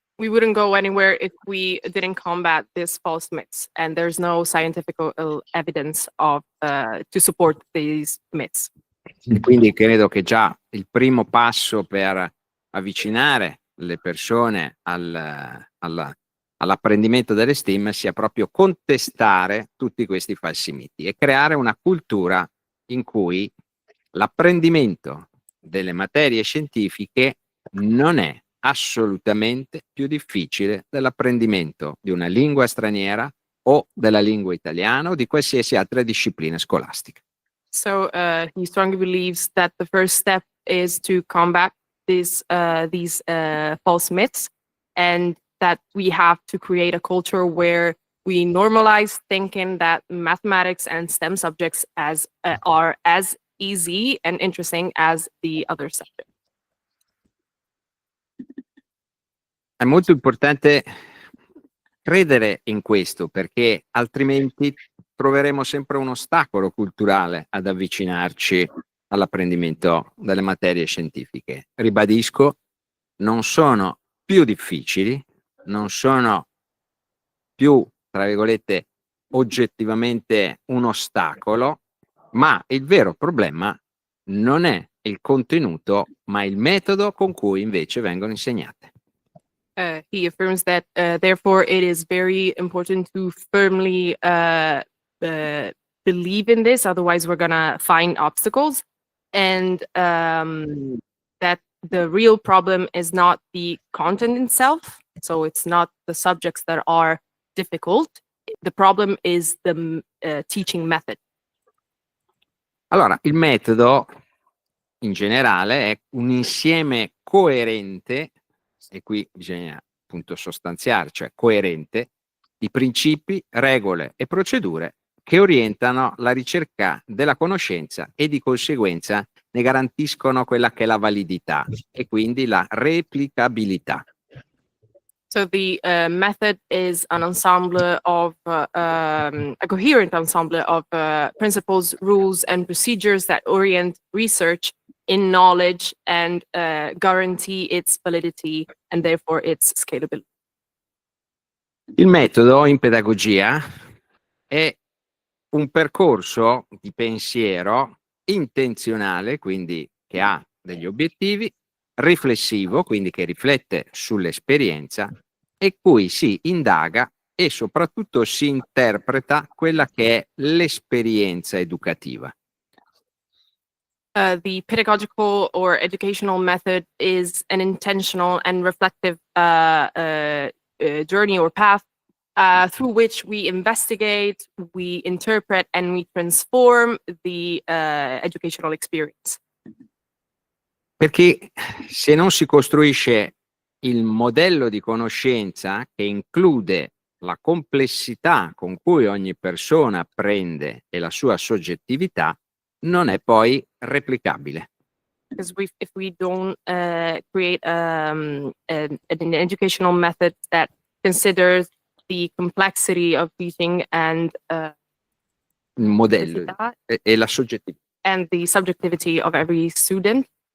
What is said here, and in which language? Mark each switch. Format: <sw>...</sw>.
<en>We wouldn't go anywhere if we didn't combat these false myths, and there's no scientific evidence of to support these myths.</en> <it>E quindi credo che già il primo passo per avvicinare le persone all'apprendimento delle STEM sia proprio contestare tutti questi falsi miti e creare una cultura in cui l'apprendimento delle materie scientifiche non è assolutamente più difficile dell'apprendimento di una lingua straniera o della lingua italiana o di qualsiasi altra disciplina scolastica.</it> <en>So he strongly believes that the first step is to combat these false myths, and that we have to create a culture where we normalize thinking that mathematics and STEM subjects are as easy and interesting as the other subjects.</en> <it>È molto importante credere in questo, perché altrimenti troveremo sempre un ostacolo culturale ad avvicinarci all'apprendimento delle materie scientifiche. Ribadisco, non sono più difficili, non sono più, tra virgolette, oggettivamente un ostacolo, ma il vero problema non è il contenuto, ma il metodo con cui invece vengono insegnate.</it> <en>He affirms that therefore it is very important to firmly believe in this, otherwise we're gonna find obstacles, and that the real problem is not the content itself, so it's not the subjects that are difficult, the problem is the teaching method.</en> <it>Allora, il metodo in generale è un insieme coerente, e qui bisogna appunto sostanziare, cioè coerente, di principi, regole e procedure che orientano la ricerca della conoscenza e di conseguenza ne garantiscono quella che è la validità e quindi la replicabilità.</it> <en>So the method is an ensemble of a coherent ensemble of principles, rules, and procedures that orient research in knowledge and guarantee its validity and therefore its scalability.</en> <it>Il metodo in pedagogia è un percorso di pensiero intenzionale, quindi che ha degli obiettivi, riflessivo, quindi che riflette sull'esperienza, e cui si indaga e soprattutto si interpreta quella che è l'esperienza educativa.</it> <en>The pedagogical or educational method is an intentional and reflective journey or path through which we investigate, we interpret, and we transform the educational experience.</en> <it>Perché se non si costruisce il modello di conoscenza che include la complessità con cui ogni persona apprende e la sua soggettività, non è poi replicabile.</it> <en>Because if we don't create an educational method that considers the complexity of teaching and</en> <it>Il modello e la soggettività</it> <en>and the subjectivity of every student,</en>